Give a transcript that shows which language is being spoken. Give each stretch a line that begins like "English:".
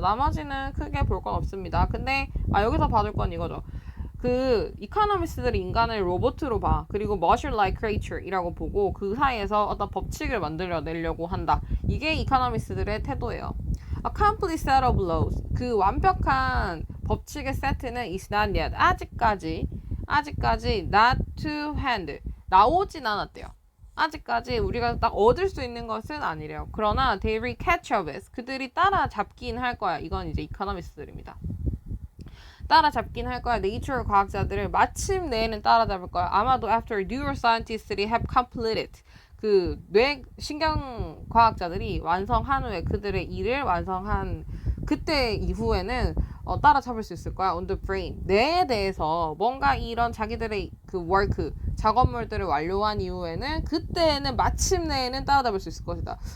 Korean: 나머지는 크게 볼 건 없습니다. 근데 여기서 봐줄 건 이거죠. 그 이코노미스트들이 인간을 로봇으로 봐. 그리고 machine-like creature이라고 보고 그 사이에서 어떤 법칙을 만들어내려고 한다. 이게 이코노미스트들의 태도예요.
English: A complete set of laws.
Korean: 그 완벽한 법칙의 세트는
English: is not yet.
Korean: 아직까지
English: not to hand.
Korean: 나오진 않았대요. 아직까지 우리가 딱 얻을 수 있는 것은 아니래요. 그러나
English: they will catch up with.
Korean: 그들이 따라잡긴 할 거야. 이건 이제 이코노미스트들입니다. 따라잡긴 할 거야. 네이처 과학자들을 마침내는 따라잡을 거야. 아마도
English: after neuroscientists들이 have completed.
Korean: 그 신경 과학자들이 완성한 후에 그들의 일을 완성한 그때 이후에는 따라잡을 수 있을 거야.
English: on the brain.
Korean: 뇌에 대해서 뭔가 이런 자기들의 그 work, 작업물들을 완료한 이후에는 그때는 마침내는 따라잡을 수 있을 것이다.